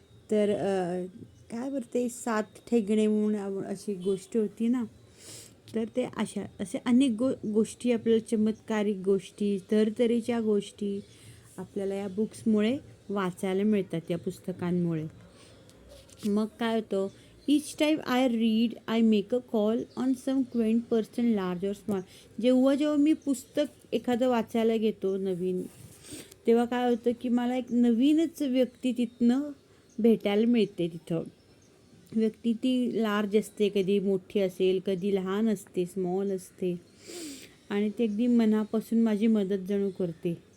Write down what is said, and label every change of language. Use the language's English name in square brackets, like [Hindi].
[Marathi] तर काय बरं ते 7 ठेंगणे म्हणून अशी गोष्ट होती ना, तर ते असे अनेक गोष्टी आपल्याला, चमत्कारिक गोष्टी, तऱ्हेच्या गोष्टी आपल्याला या बुक्समुळे वाचायला मिळतात, या पुस्तकांमुळे. मग काय होतं, [English] Each time I read I make a call on some quaint person, large और small. [Marathi] जेव्हा मी पुस्तक एखादं वाचायला घेतो नवीन, तेव्हा काय होतं की मला एक नवीनच व्यक्ती तिथनं भेटायला मिळते. तिथं व्यक्ती ती लार्ज असते, कधी मोठी असेल, कधी लहान असते, स्मॉल असते, आणि ते अगदी मनापासून माझी मदत जणू करते.